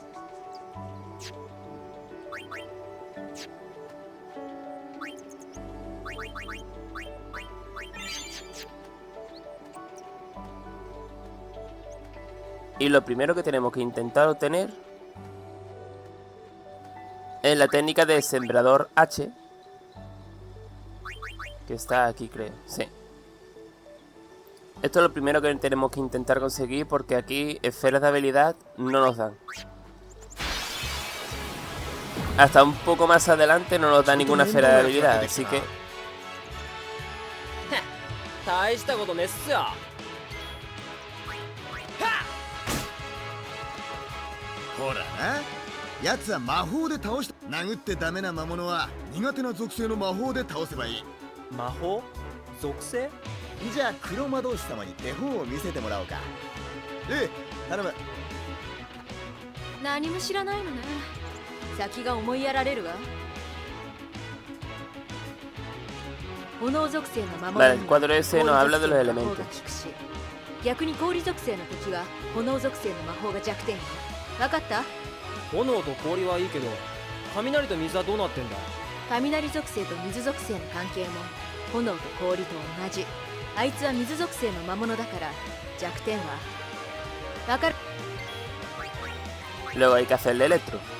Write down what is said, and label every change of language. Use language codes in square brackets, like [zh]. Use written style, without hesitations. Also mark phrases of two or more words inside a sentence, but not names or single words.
[es] Y lo primero que tenemos que intentar obtener es la técnica de sembrador H, que está aquí, creo. Sí. Esto es lo primero que tenemos que intentar conseguir porque aquí esferas de habilidad no nos dan. Hasta un poco más adelante no nos da ninguna esfera de habilidad, así que... [ja] 大したことねっすよ。ほらな、奴は魔法で倒した。殴ってダメな魔物は苦手な属性の魔法で倒せばいい。魔法属性。じゃあ黒魔導士様に手本を見せてもらおうか。ええ、頼む。何も知らないのね。先が思いやられるわ。炎属性の魔物 [es] Vale, el cuadro ese nos habla de los elementos. [ja] 逆に氷属性の敵は炎属性の魔法が弱点よ。分かった？炎と氷はいいけど、雷と水はどうなってんだ。雷属性と水属性の関係も炎と氷と同じ。あいつは水属性の魔物だから弱点は分かる。 [es] Luego hay que hacerle electro.